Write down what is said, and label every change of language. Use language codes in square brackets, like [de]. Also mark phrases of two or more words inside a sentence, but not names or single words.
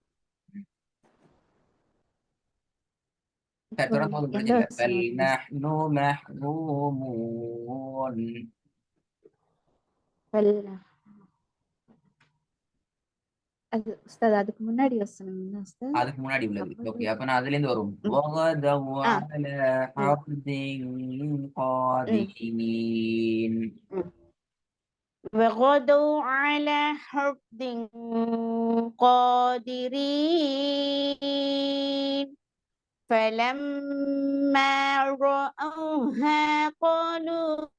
[ta] தொடர்ந்து போதும் பிரச்சனை இல்லை. [ar] بل نحن محرومون. [ta] அதுக்கு முன்னாடி வசனம் அதுக்கு முன்னாடி உள்ளது. ஓகே, அப்ப நான் அதுல இருந்து வரும். [ar] وغدوا على حرد قادرين. وغدوا على حرد قادرين فلما رأوها قالوا